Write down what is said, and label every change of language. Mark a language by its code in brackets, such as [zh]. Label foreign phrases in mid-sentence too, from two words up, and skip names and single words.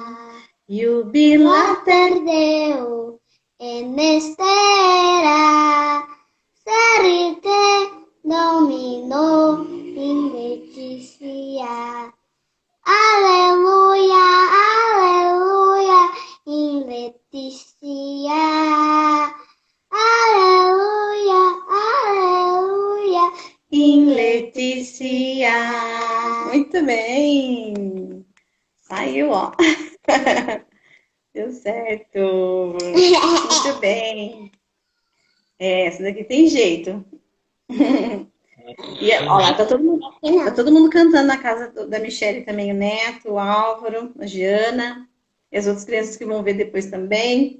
[la] Jubilater Deum, en estera, serite Domino in Laetitia. Alleluia, alleluia, in Laetitia. Alleluia, alleluia, in Laetitia. [pt] Muito bem. Saiu, ó. Deu certo. Muito bem. Essa daqui tem jeito. E, ó lá, tá todo mundo cantando na casa da Michelle também, o Neto, o Álvaro, a Giana, e as outras crianças que vão ver depois também.